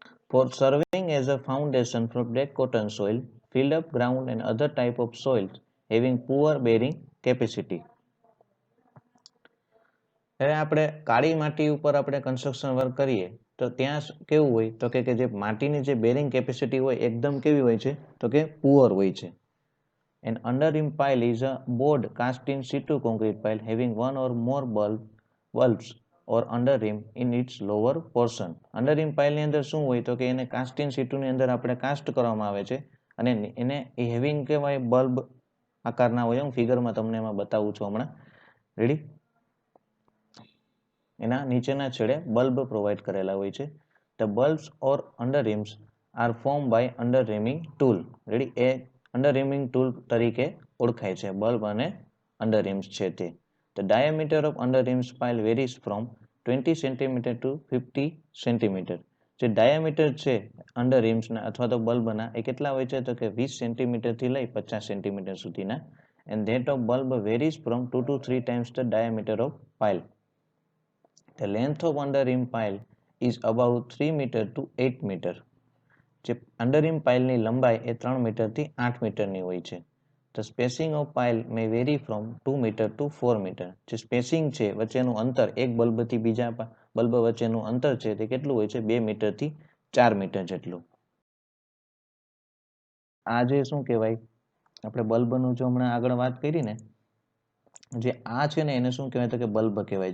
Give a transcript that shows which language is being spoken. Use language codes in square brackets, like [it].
[en] For serving as a foundation for black cotton soil, filled up ground and other type of soils having poor bearing capacity. [gu] હવે આપણે કાળી માટી ઉપર આપણે construction work કરીએ તો ત્યાં કેવું હોય તો કે જે માટીની જે બેરિંગ કેપેસિટી હોય એકદમ કેવી હોય છે તો કે પુઅર હોય છે. [en] An underrim pile is a board cast in situ concrete pile having one or more bulbs or underrim in its lower portion. [gu] અંડરરીમ પાઇલની અંદર શું હોય તો કે એને કાસ્ટ ઇન સિટુની અંદર આપણે કાસ્ટ કરવામાં આવે છે અને એને હેવિંગ કહેવાય બલ્બ આકારના હોય. હું ફિગરમાં તમને એમાં બતાવું છું હમણાં. રેડી, એના નીચેના છેડે બલ્બ પ્રોવાઈડ કરેલા હોય છે. [en] The bulbs or underrims are formed by underrimming tool. [gu] Ready, A underrimming tool તરીકે ઓળખાય છે બલ્બ અને underrims છે તે. [en] The diameter of underrims pile varies from 20 cm to 50 cm. [gu] જે ડાયામીટર છે અંડરરીમ્સના અથવા તો બલ્બના એ કેટલા હોય છે તો કે 20 સેન્ટીમીટરથી લઈ 50 સેન્ટીમીટર સુધીના. [en] And that of bulb varies from 2 to 3 times the diameter of pile. The length of underrim pile is about 3 meter to 8 meter. [gu] જે અંડરરીમ પાઇલની લંબાઈ એ 3 મીટરથી 8 મીટરની હોય છે. [en] The spacing of pile may vary from 2 meter to 4 meter. [gu] જે spacing છે વચ્ચેનું અંતર એક બલ્બથી બીજા બલ્બ વચ્ચેનું અંતર છે તે કેટલું હોય છે? 2 મીટરથી 4 મીટર જેટલું. આ જે શું કહેવાય આપણે બલ્બનું જો હમણાં આગળ વાત કરી ને, જે આ છે ને એને શું કહેવાય તો કે બલ્બ કહેવાય.